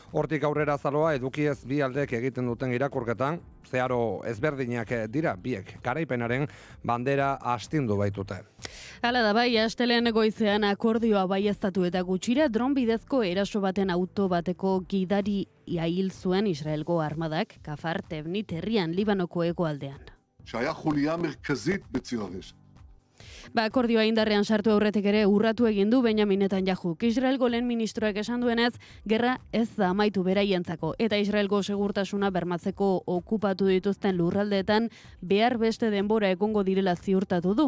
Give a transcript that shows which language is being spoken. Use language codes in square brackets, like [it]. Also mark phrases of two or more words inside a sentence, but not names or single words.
[eu] Hortik aurrera zaloa edukiez bi aldek egiten duten irakurketan zeharo ezberdinak dira biek garaipenaren bandera astindu baitute. Hala da bai, astelen goizean akordioa baieztatu eta gutxira dron bidezko eraso baten auto bateko gidari hil zuen Israelgo armadak Kafar Tevnit herrian Libanoko hegoaldean. [he] שהיה חוליה מרכזית בציר הרשת. [eu] Akordioa indarrean sartu aurretik ere urratu egin du Benjamin Netanyahuk. Israelgo lehen ministroak esan duenez, gerra ez da amaitu beraientzako eta Israelgo segurtasuna bermatzeko okupatu dituzten lurraldeetan behar beste denbora egongo direla ziurtatu du.